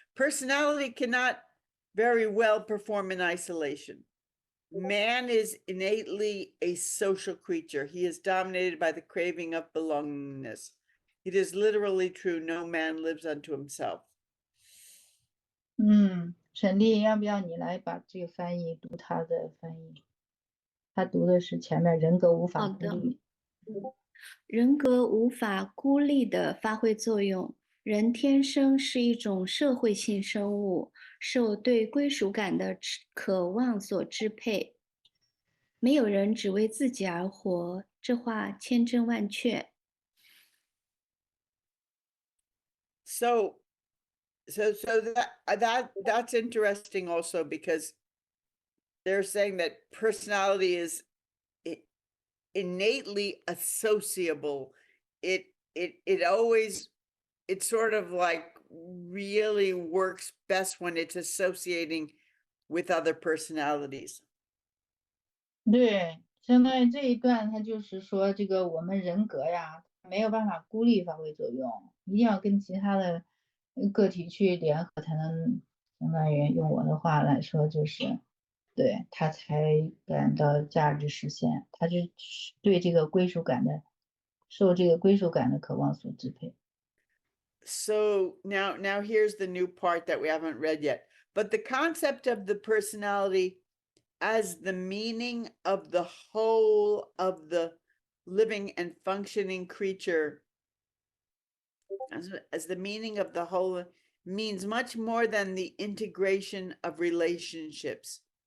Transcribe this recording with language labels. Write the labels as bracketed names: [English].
[English] Personality cannot very well perform in isolation. Man is innately a social creature. He is dominated by the craving of belongingness. It is literally true, no man lives unto himself. [Chinese] 沈丽，要不要你来把这个翻译读他的翻译？他读的是前面人格无法好的。孤立。人格无法孤立地发挥作用。人天生是一种社会性生物，受对归属感的渴望所支配。没有人只为自己而活，这话千真万确。 [English] So that's interesting also because they're saying that personality is innately associable. It always, it sort of like really works best when it's associating with other personalities. [Chinese] 对，相当于这一段，他就是说，这个我们人格呀，没有办法孤立发挥作用，一定要跟其他的个体去联合，才能相当于用我的话来说，就是对他才感到价值实现，他就是对这个归属感的，受这个归属感的渴望所支配。 [English] So now here's the new part that we haven't read yet. But the concept of the personality as the meaning of the whole of the living and functioning creature, as the meaning of the whole, means much more than the integration of relationships.